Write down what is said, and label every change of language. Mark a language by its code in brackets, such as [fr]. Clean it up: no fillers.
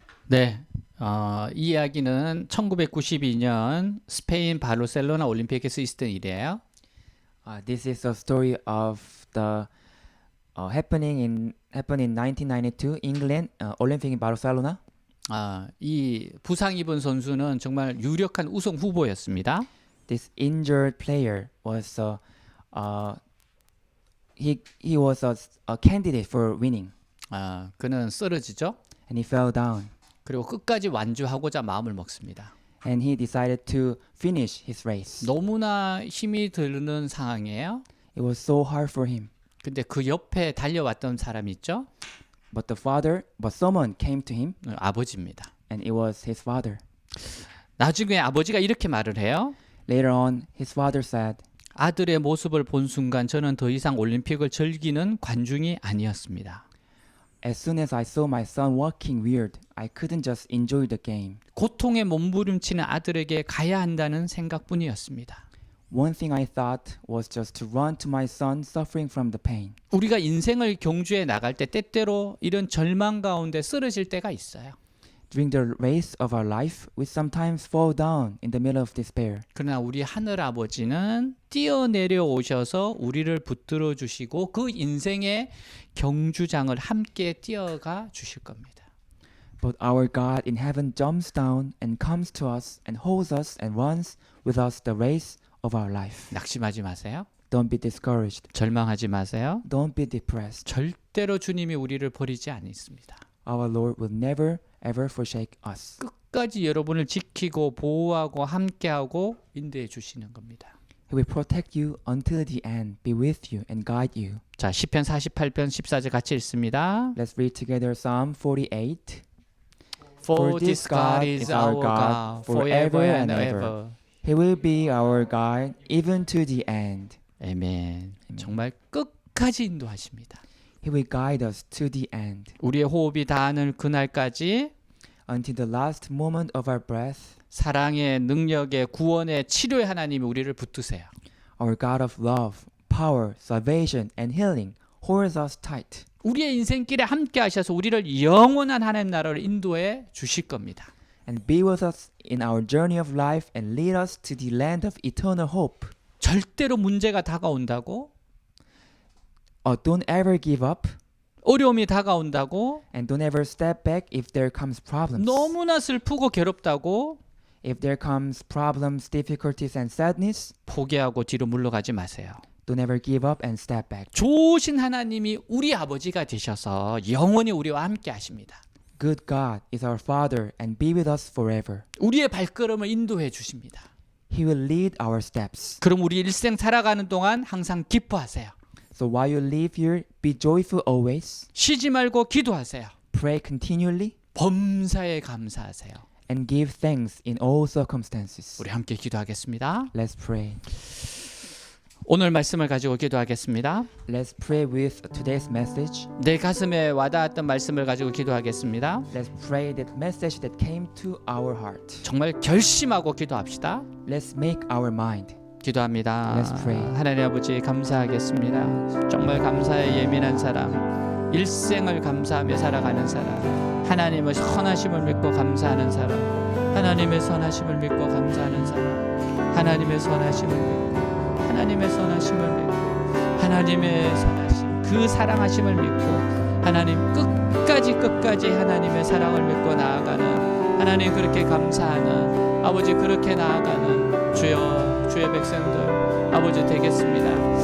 [ko] 네, 이 이야기는 1992년 스페인 바르셀로나 올림픽에서 있었던 일이에요. [en] This is a story of the happening in 1992 England Olympic in Barcelona. [ko] 이 부상 입은 선수는 정말 유력한 우승 후보였습니다. [en] This injured player was he was a candidate for winning, [ko] 그는 쓰러지죠. [en] and he fell down, [ko] 그리고 끝까지 완주하고자 마음을 먹습니다. [en] and he decided to finish his race. [ko] 너무나 힘이 드는 상황이에요. [en] It was so hard for him, [ko] 근데 그 옆에 달려왔던 사람이 있죠. [en] but someone came to him, [ko] 아버지입니다. [en] and it was his father. [ko] 나중에 아버지가 이렇게 말을 해요. [en] Later on, his father said, [ko] 아들의 모습을 본 순간 저는 더 이상 올림픽을 즐기는 관중이 아니었습니다. [en] as soon as I saw my son walking weird, I couldn't just enjoy the game. [ko] 고통에 몸부림치는 아들에게 가야 한다는 생각뿐이었습니다. [en] One thing I thought was just to run to my son suffering from the pain. [ko] 우리가 인생을 경주해 나갈 때 때때로 이런 절망 가운데 쓰러질 때가 있어요. [en] During the race of our life, we sometimes fall down in the middle of despair. [ko] 그러나 우리 하늘 아버지는 뛰어내려 오셔서 우리를 붙들어 주시고 그 인생의 경주장을 함께 뛰어가 주실 겁니다. [en] But our God in heaven jumps down and comes to us and holds us and runs with us the race of our life. [ko] 낙심하지 마세요. [en] Don't be discouraged. [ko] 절망하지 마세요. [en] Don't be depressed. [ko] 절대로 주님이 우리를 버리지 않습니다. [en] Our Lord will never ever forsake us. [ko] 끝까지 여러분을 지키고 보호하고 함께하고 인도해 주시는 겁니다. [en] He will protect you until the end, be with you and guide you. [ko] 자, 시편 48편 14절 같이 읽습니다. [en] Let's read together Psalm 48. For this God is our God forever and ever. He will be our guide even to the end. [ko] 아멘. 정말 끝까지 인도하십니다. [en] He will guide us to the end. [ko] 우리의 호흡이 닿는 그날까지 [en] Until the last moment of our breath, [ko] 사랑의 능력의 구원의 치료의 하나님이 우리를 붙드세요. [en] our God of love, power, salvation, and healing holds us tight. [ko] 우리의 인생길에 함께 하셔서 우리를 영원한 하나님 나라를 인도해 주실 겁니다. [en] And be with us in our journey of life and lead us to the land of eternal hope. [ko] 절대로 문제가 다가온다고 [en] Don't ever give up [ko] 어려움이 다가온다고 [en] and don't ever step back if there comes problems. [ko] 너무나 슬프고 괴롭다고 [en] If there comes problems, difficulties, and sadness, [ko] 포기하고 뒤로 물러가지 마세요. [en] don't ever give up and step back. [ko] 좋으신 하나님이 우리 아버지가 되셔서 영원히 우리와 함께 하십니다. [en] Good God is our Father and be with us forever. [ko] 우리의 발걸음을 인도해 주십니다. [en] He will lead our steps. [ko] 그럼 우리 일생 살아가는 동안 항상 기뻐하세요. [en] So while you live here, be joyful always. [ko] 쉬지 말고 기도하세요. [en] Pray continually [ko] 범사에 감사하세요. [en] and give thanks in all circumstances. [ko] 우리 함께 기도하겠습니다. [en] Let's pray. [ko] 오늘 말씀을 가지고 기도하겠습니다. [en] Let's pray with today's message. [ko] 내 가슴에 와닿았던 말씀을 가지고 기도하겠습니다. [en] Let's pray that message that came to our heart. [ko] 정말 결심하고 기도합시다. [en] Let's make our mind. [ko] 기도합니다. [en] Let's pray. [ko] 하나님 아버지 감사하겠습니다. 정말 감사에 예민한 사람, 일생을 감사하며 살아가는 사람, 하나님의 선하심을 믿고 감사하는 사람, 하나님의 선하심을 믿고 감사하는 사람, 하나님의 선하심을 믿고 하나님의 선하심을 믿고 하나님의 선하심 그 사랑하심을 믿고 하나님 끝까지 하나님의 사랑을 믿고 나아가는 하나님 그렇게 감사하는 아버지 그렇게 나아가는 주의 백성들 아버지 되겠습니다.